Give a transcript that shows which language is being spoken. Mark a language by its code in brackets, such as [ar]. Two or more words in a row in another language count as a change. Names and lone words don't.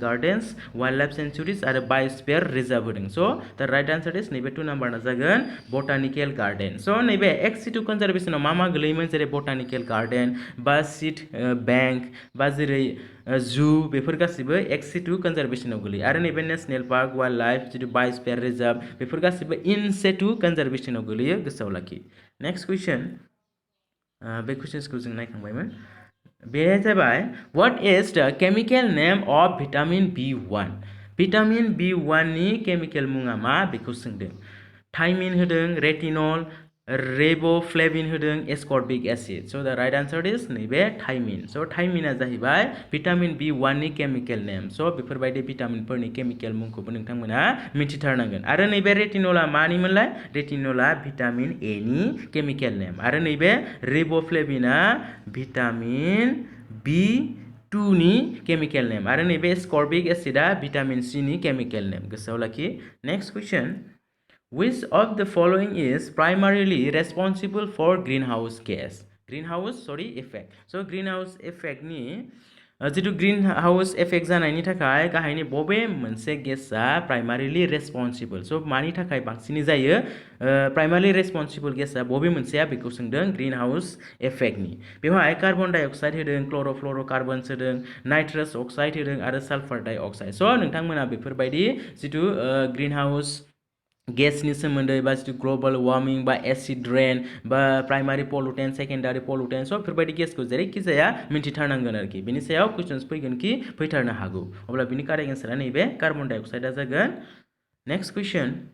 [brx] गार्डेन्स [en] wild life sanctuaries [brx] आरो [en] biosphere reserve [brx] होदों [en] so the right answer is [brx] नैबे 2 नाम्बारना जागोन [en] botanical garden [brx] स' नैबे एक्स सिटु कनजारभेशनाव मा गोलैयोमोन जेरै [en] botanical garden [brx] बा [en] seed bank [brx] बा जेरै जु बेफोर गासिबो एक्स सिटु कनजारभेशनाव गोलैयो आरो नैबे [en] national park wild life [brx] जितु [en] biosphere reserve [brx] बेफोर गासिबो इन सिटु कनजारभेशनाव गोलैयो गोसोआव लाखि [en] next question [brx] बे कुइसन्सखौ जों नायखांबायमोन बे जाबाय [en] what is the chemical name of vitamin B1 vitamin B1 [brx] भिटामिन B1 नि केमिकल मुङा मा बेखौ सोंदों थाइमिन होदों रेटिनल रेबोफ्लेविन होदों [en] ascorbic acid so the right answer is [brx] नैबे थाइमिन स' थाइमिना जाहैबाय भिटामिन B1 नि [en] chemical name [brx] स' बेफोरबायदि भिटामिनफोरनि केमिकल मुंखौबो नोंथांमोना मिथिथारनांगोन आरो नैबे रेटिनला मानिमोनलाय रेटिनला भिटामिन ए नि [en] chemical name [brx] आरो नैबे रेबोफ्लेविना भिटामिन B2 नि [en] chemical name [brx] आरो नैबे एस्कर्बिक एसिडा भिटामिन C नि [en] chemical name [brx] गोसोआव लाखि [en] next question Which of the following is primarily responsible for greenhouse gas? Effect. [brx] So [en] greenhouse effect [brx] ni जितु [en] greenhouse effect [brx] जानायनि थाखाय गाहायनि बबे मोनसे गेसआ [en] primarily responsible [brx] स' मानि थाखाय बांसिनै जायो प्राइमारिलि रेसपन्सिबल गेसआ बबे मोनसेया बेखौ सोंदों ग्रीनहाउस इफेक्टनि बेवहाय [en] carbon dioxide [brx] होदों क्ल'र'फ्ल'र'कार्बन्स होदों [en] nitrous oxide [brx] होदों आरो [en] sulphur dioxide [brx] स' नोंथांमोना बेफोरबायदि जितु ग्रीनहाउस गेसनि सोमोन्दै बा जितु [en] global warming [brx] बा [en] acid rain [brx] बा [en] primary pollutant secondary pollutant [brx] स' बेफोरबायदि गेसखौ जेरैखि जाया मिन्थिथारनांगोन आरोखि बेनि सायाव कुइसन्स फैगोन कि फैथारनो हागौ अब्ला बिनि कारेक्ट एन्सारा नैबे कार्बन डाइ अक्साइडआ जागोन [en] next question